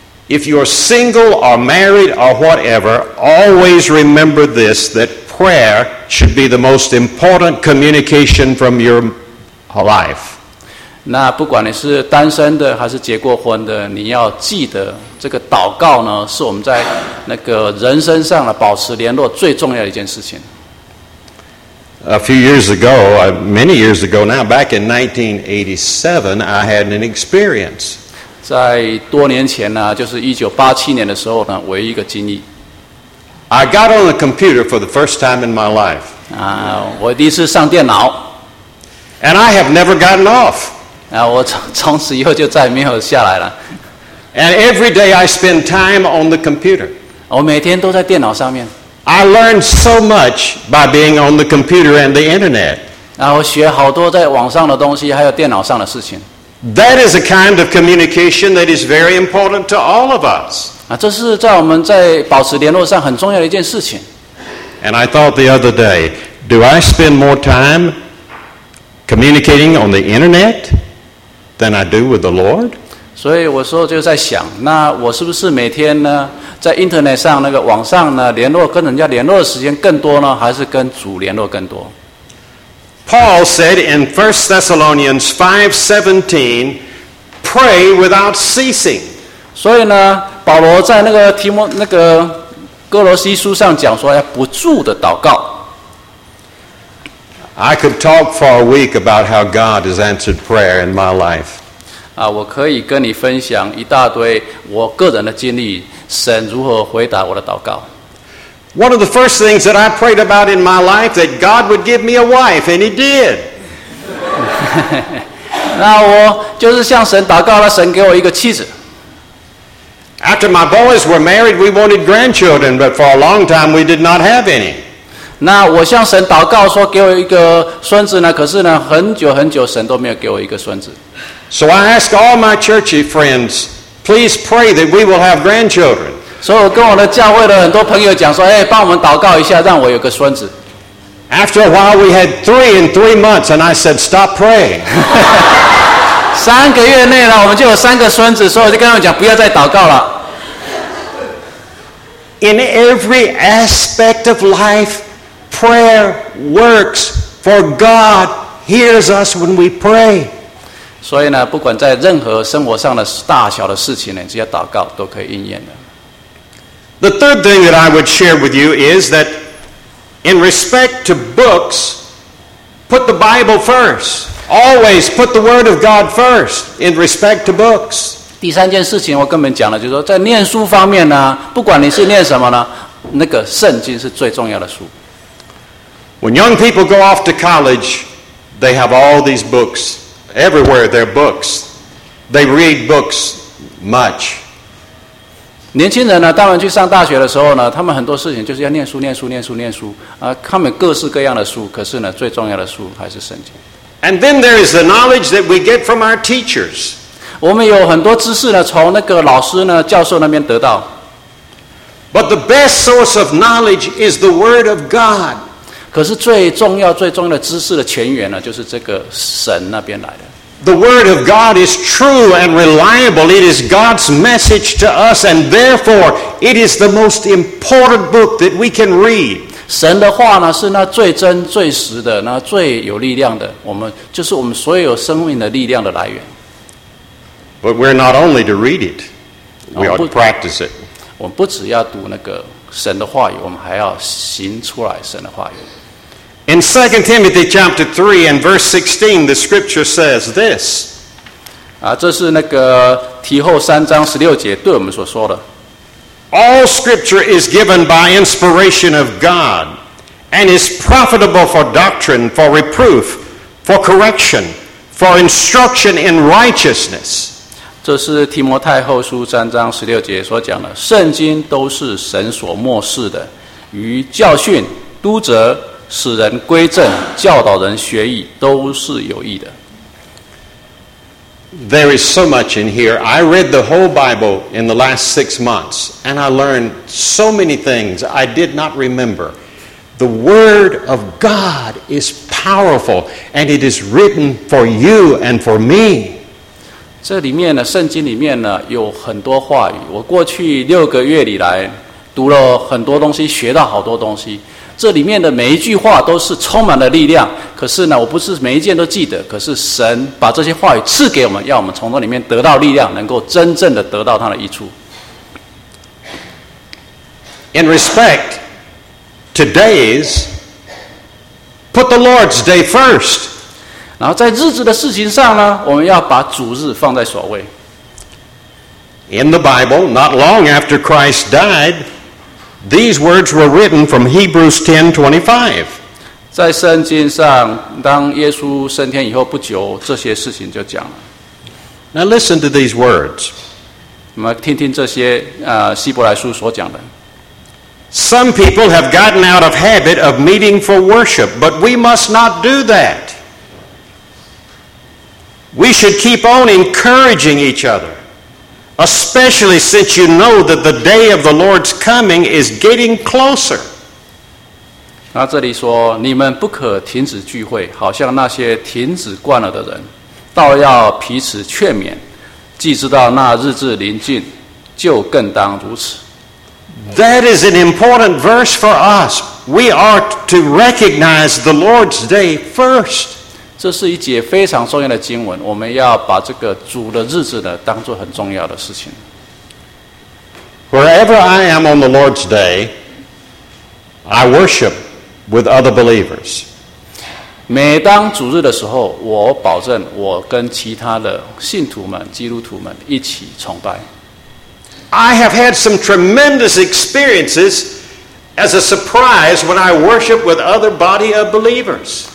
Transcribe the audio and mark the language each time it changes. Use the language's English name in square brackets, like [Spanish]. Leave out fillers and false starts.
[English] If you're single or married or whatever, always remember this: that prayer should be the most important communication from your life. [Chinese] 那不管你是单身的还是结过婚的，你要记得这个祷告呢，是我们在那个人生上的保持联络最重要的一件事情。 [English] A few years ago, many years ago now, back in 1987, I had an experience. [Chinese] 在多年前呢，就是1987年的时候呢，我有一个经历。 [English] I got on a computer for the first time in my life. [Chinese] 啊，我第一次上电脑。 [English] And I have never gotten off. [Chinese] 啊，我从此以后就再也没有下来了。 [English] And every day I spend time on the computer. [Chinese] 我每天都在电脑上面。 [English] I learned so much by being on the computer and the internet. [Chinese] 啊，我学好多在网上的东西，还有电脑上的事情。 [English] That is a kind of communication that is very important to all of us. [Chinese] 啊，这是在我们在保持联络上很重要的一件事情。 [English] And I thought the other day, do I spend more time communicating on the internet than I do with the Lord? [Chinese] 所以我说就在想，那我是不是每天呢，在 internet 上那个网上呢，联络跟人家联络的时间更多呢，还是跟主联络更多？ [English] Paul said in 1 Thessalonians 5:17, pray without ceasing. [Chinese] 所以呢，保罗在那个提摩那个哥罗西书上讲说要不住的祷告。 [English] I could talk for a week about how God has answered prayer in my life. [Chinese] 啊，我可以跟你分享一大堆我个人的经历，神如何回答我的祷告。 [English] One of the first things that I prayed about in my life that God would give me a wife, and He did. [Chinese] 那我就是向神祷告了，神给我一个妻子。 [English] After my boys were married, we wanted grandchildren, but for a long time we did not have any. [Chinese] 那我向神祷告说给我一个孙子呢，可是呢，很久很久神都没有给我一个孙子。 [English] So I ask all my churchy friends, please pray that we will have grandchildren. [Chinese] 所以我跟我的教会的很多朋友讲说，哎，帮我们祷告一下，让我有个孙子。 [English] After a while, we had three in 3 months, and I said, stop praying. [Chinese] 三个月内呢，我们就有三个孙子，所以我就跟他们讲，不要再祷告了。 [English] In every aspect of life, prayer works, for God hears us when we pray. [Chinese] 所以呢，不管在任何生活上的大小的事情呢，只要祷告都可以应验的。 [English] The third thing that I would share with you is that in respect to books, put the Bible first. Always put the Word of God first in respect to books. [Chinese] 第三件事情我跟你们讲了，就是说在念书方面呢，不管你是念什么呢，那个圣经是最重要的书。 [English] When young people go off to college, they have all these books. Everywhere there are books. They read books much. [Chinese] 年轻人呢，当然去上大学的时候呢，他们很多事情就是要念书、念书、念书、念书啊，他们各式各样的书，可是呢，最重要的书还是圣经。 [English] And then there is the knowledge that we get from our teachers. [Chinese] 我们有很多知识呢，从那个老师呢、教授那边得到。 [English] But the best source of knowledge is the Word of God. [Chinese] 可是最重要、最重要的知识的泉源呢，就是这个神那边来的。 [English] The word of God is true and reliable. It is God's message to us, and therefore, it is the most important book that we can read. [Chinese] 神的话呢，是那最真、最实的，那最有力量的。我们就是我们所有生命的力量的来源。 [English] But we're not only to read it; we ought to practice it. [Chinese] 我们不只要读那个神的话语，我们还要行出来神的话语。 [English] In 2 Timothy chapter 3 and verse 16, the scripture says this. [Chinese] 啊，这是那个提后三章十六节对我们所说的。 [English] All scripture is given by inspiration of God and is profitable for doctrine, for reproof, for correction, for instruction in righteousness. [Chinese] 这是提摩太后书三章十六节所讲的，圣经都是神所默示的，与教训、督责、使人归正、教导人学义，都是有益的。 [English] There is so much in here. I read the whole Bible in the last 6 months, and I learned so many things I did not remember. The Word of God is powerful, and it is written for you and for me. [Chinese] 这里面呢，圣经里面呢，有很多话语。我过去六个月里来，读了很多东西，学到好多东西。这里面的每一句话都是充满了力量，可是呢，我不是每一件都记得，可是神把这些话语赐给我们，要我们从那里面得到力量，能够真正的得到它的益处。 [English] In respect to days, put the Lord's day first. [Chinese] 然后在日子的事情上呢，我们要把主日放在首位。 [English] In the Bible, not long after Christ died,These words were written from Hebrews 10:25. [Chinese] 在圣经上，当耶稣升天以后不久，这些事情就讲了。 [English] Now listen to these words. [Chinese] 我们听听这些希伯来书所讲的。 [English] Some people have gotten out of habit of meeting for worship, but we must not do that. We should keep on encouraging each other, especially since you know that the day of the Lord's coming is getting closer. [Chinese] 那这里说，你们不可停止聚会，好像那些停止惯了的人，倒要彼此劝勉，既知道那日子临近，就更当如此。 [English] That is an important verse for us. We are to recognize the Lord's day first. [Chinese] 这是一节非常重要的经文，我们要把这个主的日子呢，当作很重要的事情。 [English] Wherever I am on the Lord's day, I worship with other believers. [Chinese] 每当主日的时候，我保证我跟其他的信徒们、基督徒们一起崇拜。 [English] I have had some tremendous experiences as a surprise when I worship with other body of believers.